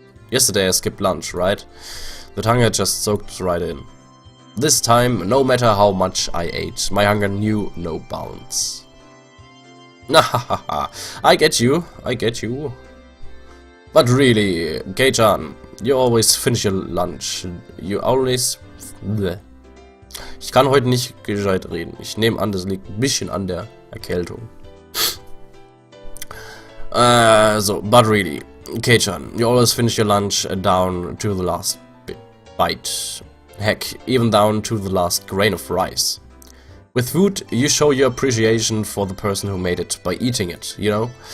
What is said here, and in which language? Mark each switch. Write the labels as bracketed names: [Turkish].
[English] Yesterday I skipped lunch, right? That hunger just soaked right in. This time, no matter how much I ate, my hunger knew no bounds. Nahahaha. I get you. But really, Kei-chan, you always finish your lunch. You always... Bleh. [German] Ich kann heute nicht gescheit reden. Ich nehme an, das liegt ein bisschen an der Erkältung. [English] But really, Kei-chan, you always finish your lunch down to the last bite. Heck, even down to the last grain of rice. With food, you show your appreciation for the person who made it by eating it, you know?